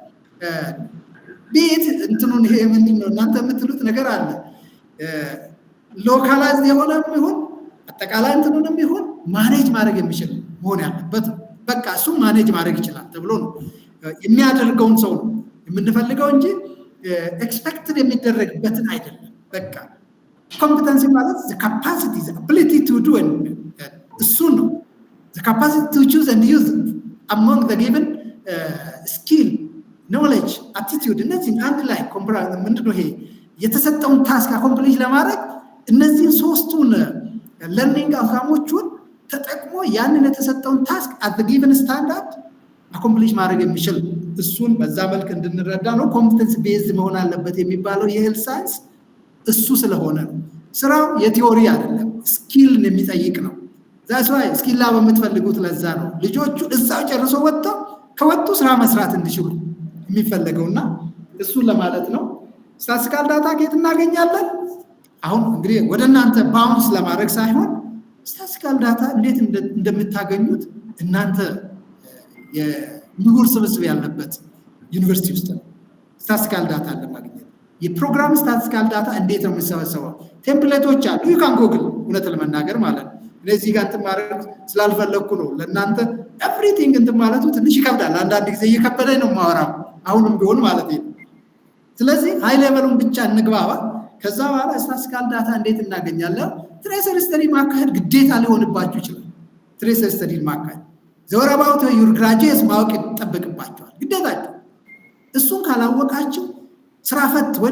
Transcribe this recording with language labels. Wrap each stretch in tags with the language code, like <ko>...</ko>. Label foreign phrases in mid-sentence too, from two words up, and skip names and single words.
<am>ቤት እንትኑን ይሄ ምንድነው እናንተ የምትሉት ነገር አለ ሎካላይዝድ የሆነም ይሁን አጠቃላይ እንትኑንም ይሁን ማኔጅ ማድረግ የሚችል መሆን ያለበት በቃ እሱ ማኔጅ ማድረግ ይችላል ተብሎ ነው የሚያደርገውን ሰው ነው የምንፈልገው እንጂ ኤክስፔክትድ የሚደረግበትን አይደለም። በቃ ኮምፒተንሲ ማለት</am> <en>the capacity the ability to do</en> <am>እሱ ነው</am> <en>the capacity to choose and use among the given skill knowledge attitude</en> <am>እነዚህ አንድ ላይ ምንድነው ይሄ የተሰጠውን ታስክ አኮምፕሊሽ ለማድረግ እነዚህ ሶስቱን</am> <en>learning outcomes</en> <am>ተጠቅሞ ያንን የተሰጠውን ታስክ</am> <en>at the given standard</en> <am>አኮምፕሊሽ ማድረግ የሚችል እሱን በዛ መልክ እንድንረዳ ነው።</am> <en>competence based</en> <am>መሆን አለበት የሚባለው</am> <en>health science</en> <am>እሱ ስለሆነ ነው። ስራው የቲዮሪ አይደለም ስኪልን የሚጠይቅ ነው።</am> <en>that's why skill lab</en> <am>የምትፈልጉት ለዛ ነው ልጆቹ እዛው ጨርሶ ከወጡ ስራ መስራት እንዲችሉ የሚፈልገውና እሱን ለማለት ነው።</am> <en>statistical data</en> <am>ከየት እናገኛለን? አሁን እንግዲህ ወደ እናንተ ባውንስ ለማድረግ ሳይሆን</am> <en>statistical data</en> <am>እንዴት እንደምታገኙት እናንተ የምሁር ስብስብ ያለበት ዩኒቨርሲቲ ውስጥ</am> <en>statistical data</en> <am>ለማግኘት የፕሮግራም</am> <en>statistical data</en> <am>እንዴት ነው የሚሰበሰበው? ቴምፕሌቶች አሉ</am> <en>you can google</en> <am>እውነት ለመናገር ማለት ነው። እነዚህ ጋር ተማረክ ስላልፈለኩ ነው ለእናንተ ኤቭሪቲንግ እንትን ማለቱ ትንሽ ይከብዳል። አንዳንድ ጊዜ እየከበደኝ ነው ማወራው አሁንም ቢሆን ማለት ነው። ስለዚህ</am> <en>high level</en> <am>ብቻ እንግባባ። ከዛ በኋላ</am> <en>statistical data</en> <am>እንዴት እናገኛለን?</am> <en>tracer study</en> <am>ማካሄድ ግዴታ ሊሆንባችሁ ይችላል።</am> <en>tracer study</en> <am>ማካሄድ</am> <en>the whereabouts your graduates</en> <am>ማወቅ ይጠበቅባችኋል ግዴታችሁ። እሱን ካላወቃችሁ ስራ ፈት ወይ</am>